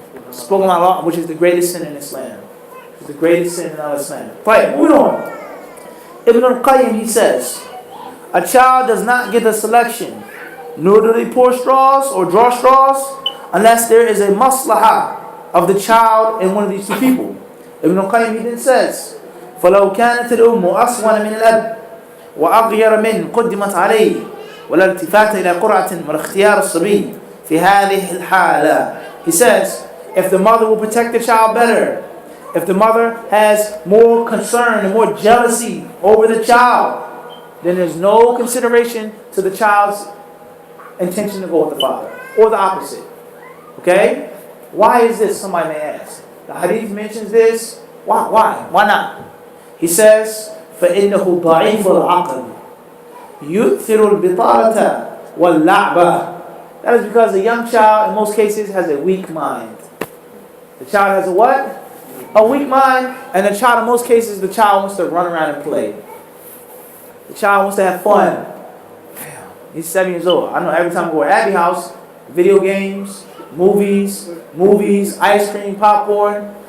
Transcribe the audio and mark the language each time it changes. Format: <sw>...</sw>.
<en>Spoken about Allah, which is the greatest sin in Islam. It's the greatest sin in Islam. Right, moving on. Ibn al-Qayyim, he says, a child does not get a selection, nor do they pour straws or draw straws, unless there is a maslahah of the child and one of these 2 people. Ibn al-Qayyim, he then says,</en> <ar>فلو كانت الأم أصون من الأب وأغير منه قدمت عليه ولا التفات إلى قرعة ولا اختيار الصبي في هذه الحالة.</ar> <en>He says, if the mother will protect the child better, if the mother has more concern and more jealousy over the child, then there's no consideration to the child's intention to go with the father, or the opposite. Okay? Why is this, somebody may ask? The hadith mentions this. Why? Why not? He says,</en> <ar>فَإِنَّهُ ضَعِيفُ الْعَقْلِ يُؤْثِرُ الْبِطَالَةَ وَاللَّعْبَةَ.</ar> <en>That is because the young child, in most cases, has a weak mind. The child has a what? A weak mind. And the child, in most cases, the child wants to run around and play. The child wants to have fun. Damn, he's 7 years old. I know every time I go to Abby's house, video games, movies, ice cream, popcorn.</en>